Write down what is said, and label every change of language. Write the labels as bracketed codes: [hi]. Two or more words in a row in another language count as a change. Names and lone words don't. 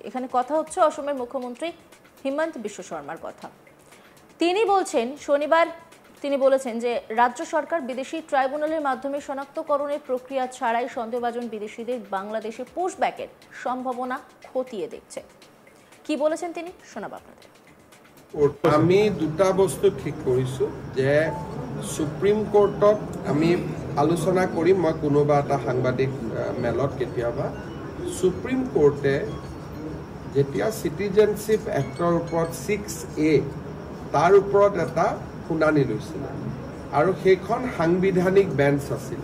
[bn] এখানে কথা হচ্ছে অসমের মুখ্যমন্ত্রী হিমন্ত বিশ্ব শর্মার কথা। তিনি বলেছেন যে রাজ্য সরকার বিদেশি ট্রাইব্যুনালের মাধ্যমে শনাক্তকরণের প্রক্রিয়া ছাড়াই সন্দেহভাজন বিদেশিদের বাংলাদেশে পুশব্যাকের সম্ভাবনা খতিয়ে দেখছে। কি বলেছেন তিনি, শোনাব আপনাদের। [as] আমি দুটা বস্তু ঠিক কৰিছো যে সুপ্ৰিম কোৰ্টত আমি আলোচনা কৰিম। মই কোনোবা এটা সাংবাদিক মেলত কেতিয়াবা সুপ্ৰিম কোৰ্টে যেতিয়া চিটিজেনশ্বিপ এক্টৰ ওপৰত 6A তাৰ ওপৰত এটা শুনানি লৈছিল আৰু সেইখন সাংবিধানিক বেঞ্চ আছিল।